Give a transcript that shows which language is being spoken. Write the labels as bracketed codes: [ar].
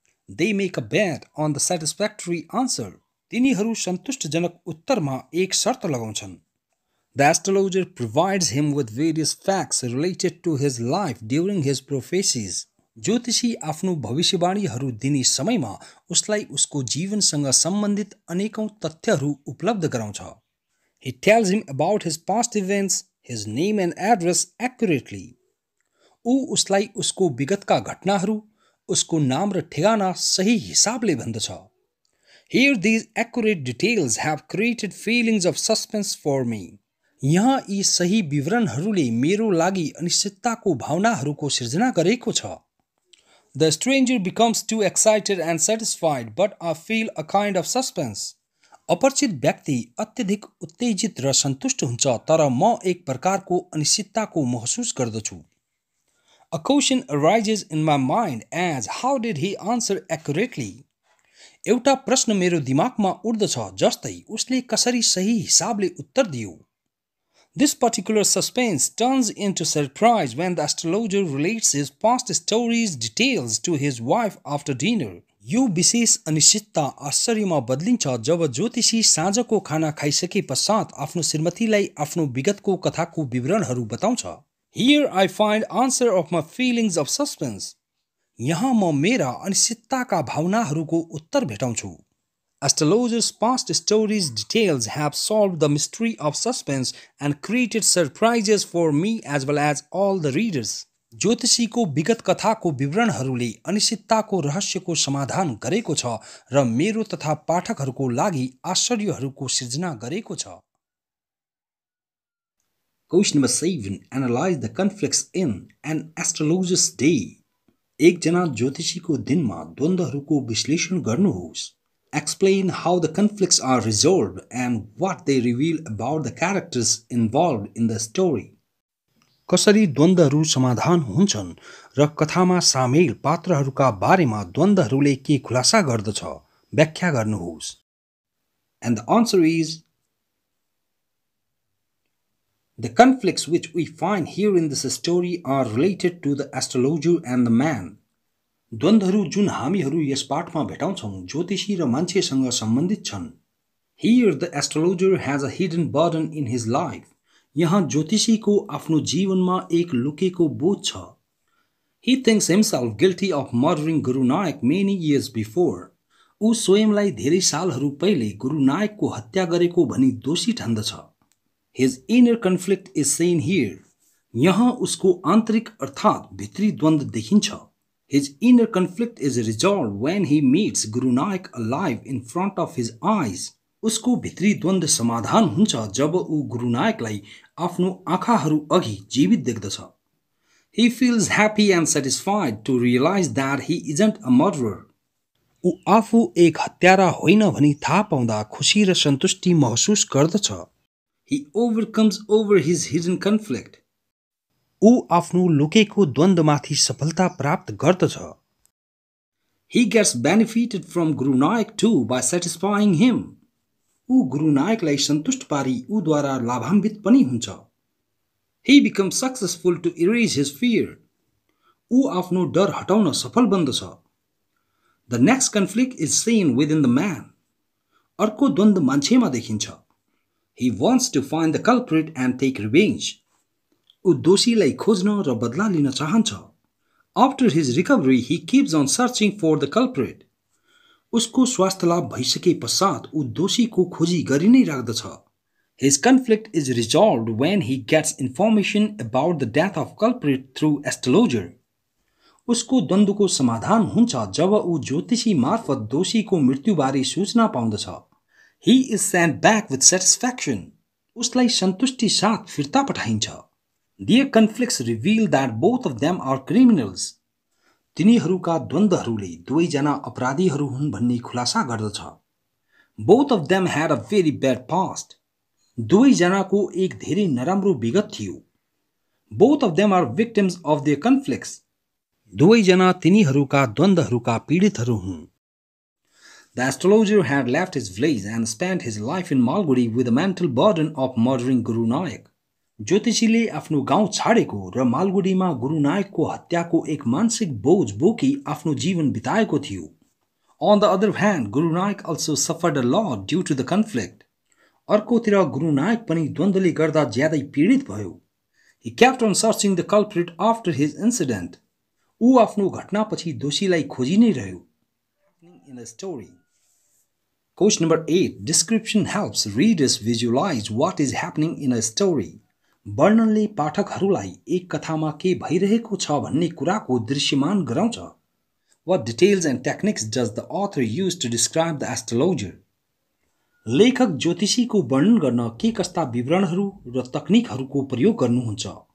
[en] They make a bet on the satisfactory answer. [ne] तिनीहरू सन्तुष्टजनक उत्तरमा एक शर्त लगाउँछन्. [en] The astrologer provides him with various facts related to his life during his prophecies. [ne] ज्योतिषी आफ्नो भविष्यवाणीहरू दिने समयमा उसलाई उसको जीवनसँग सम्बन्धित अनेकौं तथ्यहरू उपलब्ध गराउँछ. [en] He tells him about his past events, his name and address accurately. [ne] ऊ उसलाई उसको विगतका घटनाहरू, उसको नाम र ठेगाना सही हिसाबले भन्दछ। [en] Here these accurate details have created feelings of suspense for me. [ne] यहाँ यी सही विवरणहरूले मेरो लागि अनिश्चितताको भावनाहरूको सिर्जना गरेको छ। [en] The stranger becomes too excited and satisfied, but I feel a kind of suspense. [ne] अपरिचित व्यक्ति अत्यधिक उत्तेजित र सन्तुष्ट हुन्छ, तर म एक प्रकारको अनिश्चितताको महसुस गर्दछु। [en] A question arises in my mind as how did he answer accurately? [ne] एउटा प्रश्न मेरो दिमागमा उठ्दछ, जस्तै उसले कसरी सही हिसाबले उत्तर दियो। [en] This particular suspense turns into surprise when the astrologer relates his past stories details to his wife after dinner. [ne] यो विशेष अनिश्चितता आश्चर्यमा बदलिन्छ जब ज्योतिषी साँझको खाना खाइसके पश्चात आफ्नो श्रीमतीलाई आफ्नो विगतको कथाको विवरणहरू बताउँछ। [en] Here I find answer of my feelings of suspense. [ne] यहाँ म मेरा अनिश्चितताका भावनाहरूको उत्तर भेटाउँछु। [en] Astrologers' past stories details have solved the mystery of suspense and created surprises for me as well as all the readers. [ne] ज्योतिषीको विगत कथाको विवरणहरूले अनिश्चितताको रहस्यको समाधान गरेको छ र मेरो तथा पाठकहरूको लागि आश्चर्यहरूको सिर्जना गरेको छ। [en] Question number 7. Analyze the conflicts in an astrologer's day. [ne] एकजना ज्योतिषीको दिनमा द्वन्द्वहरूको विश्लेषण गर्नुहोस्। [en] Explain how the conflicts are resolved and what they reveal about the characters involved in the story. [ne] कसरी द्वन्द्वहरू समाधान हुन्छन् र कथामा सामेल पात्रहरूका बारेमा द्वन्द्वहरूले के खुलासा गर्दछ, व्याख्या गर्नुहोस्। [en] And the answer is the conflicts which we find here in this story are related to the astrologer and the man. [ne] द्वन्द्वहरू जुन हामीहरू यस पाठमा भेटाउँछौं ज्योतिषी र मान्छेसँग सम्बन्धित छन्। [en] Here the astrologer has a hidden burden in his life. [ne] यहाँ ज्योतिषीको आफ्नो जीवनमा एक लुकेको बोझ छ। [en] He thinks himself guilty of murdering Guru Nanak many years before. [ne] ऊ स्वयंलाई धेरै सालहरू पहिले गुरु नायकको हत्या गरेको भनी दोषी ठान्दछ। [en] His inner conflict is seen here. [ne] यहाँ उसको आन्तरिक अर्थात् भित्री द्वन्द्व देखिन्छ। [en] His inner conflict is resolved when he meets Guru Nanak alive in front of his eyes. [ne] उसको भित्री द्वन्द्व समाधान हुन्छ जब ऊ गुरु नायकलाई आफ्नो आँखाहरू अघि जीवित देख्दछ। [en] He feels happy and satisfied to realize that he isn't a murderer. [ne] ऊ आफू एक हत्यारा होइन भनी थाहा पाउँदा खुशी र सन्तुष्टि महसुस गर्दछ। [en] He overcomes over his hidden conflict. [ne] ऊ आफ्नो लुकेको द्वन्द्वमाथि सफलता प्राप्त गर्दछ। [en] He gets benefited from Guru Nanak too by satisfying him. [ne] ऊ गुरु नायकलाई सन्तुष्ट पारी ऊद्वारा लाभान्वित पनि हुन्छ। [en] He becomes successful to erase his fear. [ne] ऊ आफ्नो डर हटाउन सफल बन्दछ। [en] The next conflict is seen within the man. [ne] अर्को द्वन्द्व मान्छेमा देखिन्छ। [en] He wants to find the culprit and take revenge. [ne] ऊ दोषीलाई खोज्न र बदला लिन चाहन्छ। [en] After his recovery, he keeps on searching for the culprit. [ne] उसको स्वास्थ्य लाभ भइसके पश्चात ऊ दोषीको खोजी गरि नै राख्दछ। [en] His conflict is resolved when he gets information about the death of culprit through astrologer. [ne] उसको द्वन्द्वको समाधान हुन्छ जब ऊ ज्योतिषी मार्फत दोषीको मृत्युबारे सूचना पाउँदछ। [en] He is sent back with satisfaction. [ne] उसलाई सन्तुष्टि साथ फिर्ता पठाइन्छ। [en] Their conflicts reveal that both of them are criminals. [ne] तिनीहरूका द्वन्द्वहरूले दुवैजना अपराधीहरू हुन् भन्ने खुलासा गर्दछ। [en] Both of them had a very bad past. [ne] दुवैजनाको एक धेरै नराम्रो विगत थियो। [en] Both of them are victims of their conflicts. [ne] दुवैजना तिनीहरूका द्वन्द्वहरूका पीडितहरू हुन्। [en] The astrologer had left his village and spent his life in Malgudi with the mental burden of murdering Guru Nanak. [ne] ज्योतिषीले आफ्नो गाउँ छाडेको र मालगुडीमा गुरु नायकको हत्याको एक मानसिक बोझ बोकी आफ्नो जीवन बिताएको थियो। [en] On the other hand, Guru Nanak also suffered a lot due to the conflict. [ne] अर्कोतिर गुरु नायक पनि द्वन्द्वले गर्दा ज्यादै पीडित भयो। [en] He kept on searching the culprit after his incident. [ne] ऊ आफ्नो घटनापछि दोषीलाई खोजी नै रह्यो। [en] In the story. Question number 8. Description helps readers visualize what is happening in a story. [ne] वर्णनले पाठकहरूलाई एक कथामा के भइरहेको छ भन्ने कुराको दृश्यमान गराउँछ. [en] What details and techniques does the author use to describe the astrologer? [ne] लेखक ज्योतिषीको वर्णन गर्न के कस्ता विवरणहरू र तकनिकहरूको प्रयोग गर्नुहुन्छ?